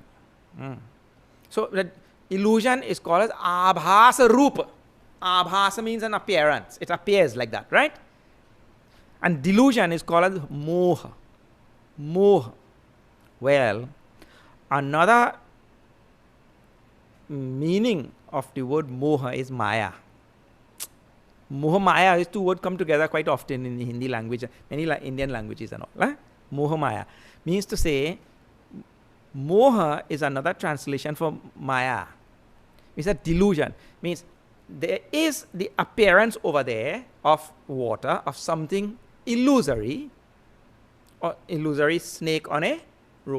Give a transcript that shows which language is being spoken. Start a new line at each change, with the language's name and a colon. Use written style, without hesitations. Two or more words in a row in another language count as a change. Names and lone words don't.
English: So that illusion is called as
Sanskrit: abhasa rupa.
English: Abhasa means an appearance. It appears like that, right? And delusion is called as moha. Moha. Well, another meaning of the word moha is maya.
Hindi: Moha maya,
English: these two words come together quite often in the Hindi language, many Indian languages and all.
Hindi: Moha maya
English: means to say Moha is another translation for Maya. It's a delusion. Means there is the appearance over there of water, of something illusory, or illusory snake on a rope.